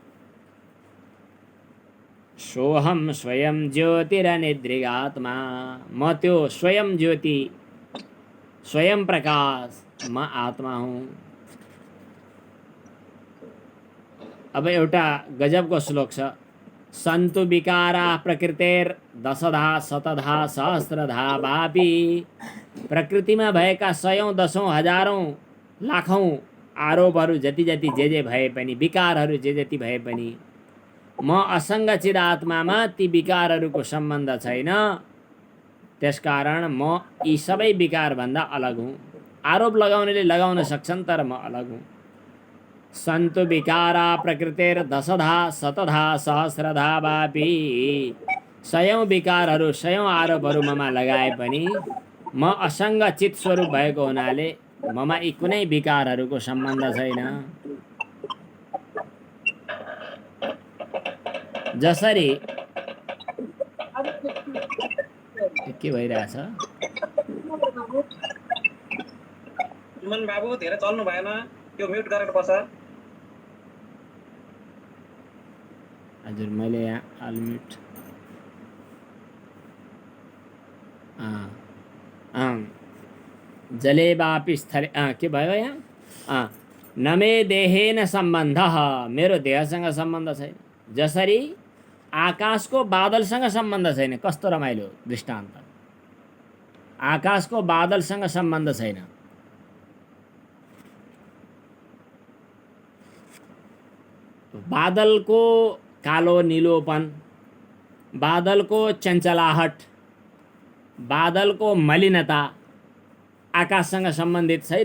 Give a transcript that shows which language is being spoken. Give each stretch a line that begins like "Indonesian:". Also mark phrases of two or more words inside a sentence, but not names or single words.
Sanskrit: सोऽहं स्वयं ज्योतिरनिदृगात्मा,
Nepali: म त्यो स्वयं ज्योति, स्वयं प्रकाश, म आत्मा हुँ। अब एउटा गजबको श्लोक छ,
Sanskrit: सन्तु विकारा प्रकृतेर दशधा शतधा सहस्रधा वापि।
Nepali: प्रकृतिमा भएका सयौं दशौं हजारौं लाखौं आरोपहरू जति जति जे भए पनि, विकारहरू जे जति भए पनि, म असङ्ग चिदात्मामा ती विकारहरूको सम्बन्ध छैन। त्यसकारण म यी सबै विकारभन्दा अलग हुँ। आरोप लगाउनेले लगाउन सक्छन् तर म अलग हुँ।
Sanskrit: सन्तु विकारा प्रकृतेर दशधा शतधा सहस्रधा वापि।
Nepali: सयौं विकारहरू, सयौं आरोपहरू ममा लगाए पनि म असङ्ग चित स्वरूप भएको हुनाले ममा यी कुनै विकारहरूको सम्बन्ध छैन। जसरी के भइरहेछ? मन बाबु धेरै चल्नु भएन, त्यो म्युट गरेर बस। हजुर, मैले यहाँ अनम्युट
Sanskrit: जले वापि स्थले
Nepali: के भयो यहाँ?
Sanskrit: न मे देहेन सम्बन्धः,
Nepali: मेरो देहसँग सम्बन्ध छैन। जसरी आकाशको बादलसँग सम्बन्ध छैन। कस्तो रमाइलो दृष्टान्त। आकाशको बादलसँग सम्बन्ध छैन। बादलको कालो नीलोपन, बादलको चञ्चलाहट, बादलको मलिनता आकाशसँग सम्बन्धित छैन।